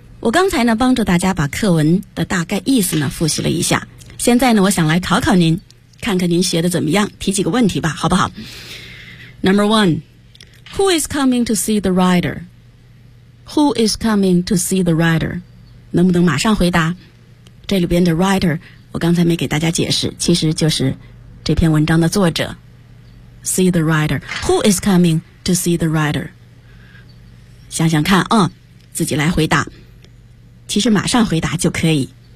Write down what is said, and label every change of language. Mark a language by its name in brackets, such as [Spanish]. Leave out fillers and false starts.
[Chinese] 我刚才呢帮助大家把课文的大概意思呢复习了一下，现在呢我想来考考您，看看您学的怎么样，提几个问题吧，好不好？ [English] Number one， Who is coming to see the rider， [Chinese] 能不能马上回答？这里边的 writer 我刚才没给大家解释，其实就是这篇文章的作者。 [English] See the writer， Who is coming to see the writer？ [Chinese] 想想看啊，自己来回答，其实马上回答就可以。